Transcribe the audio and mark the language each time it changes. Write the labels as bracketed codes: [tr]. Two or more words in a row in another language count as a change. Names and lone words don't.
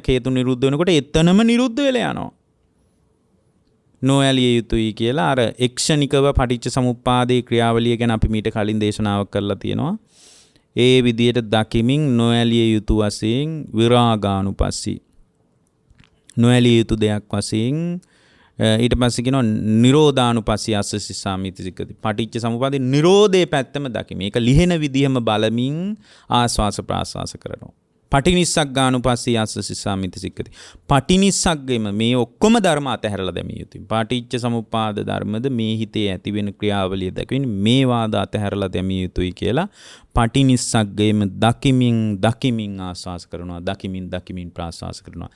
[si] හේතුන් නිරුද්ධ වෙනකොට එතනම නිරුද්ධ වෙලා යනවා. නොඇලිය යුතුයි කියලා අර එක්ෂණිකව පටිච්ච සමුප්පාදේ ක්‍රියාවලිය ගැන අපි මීට කලින් දේශනාවක් කරලා තියෙනවා. ඒ විදියට දකිමින් නොඇලිය යුතු වශයෙන් විරාගානුපස්සී නොඇලිය යුතු දෙයක් වශයෙන් ඊට පස්සේ කියනවා [pi] නිරෝධානුපස්සී අස්ස සිස්සාමීති සික්කති. [si] පටිච්ච සමුප්පාදේ නිරෝධයේ පැත්තම දකිමි. ඒක ලිහෙන විදිහම බලමින් ආස්වාස ප්‍රාස්වාස කරනවා. [pi] පටිනිස්සග්ගානුපස්සී ආස්ස සිස්සාමිති සික්කති. [si] පටිනිස්සග්ගෙම මේ ඔක්කොම ධර්ම අතහැරලා දැමිය යුතුයි. පාටිච්ච සමුප්පාද ධර්මද මේ හිතේ ඇතිවෙන ක්‍රියාවලිය දැකමින් මේ වාද අතහැරලා දැමිය යුතුයි කියලා පටිනිස්සග්ගේම දකිමින් ආස්වාස කරනවා, දකිමින් ප්‍රාස්වාස කරනවා.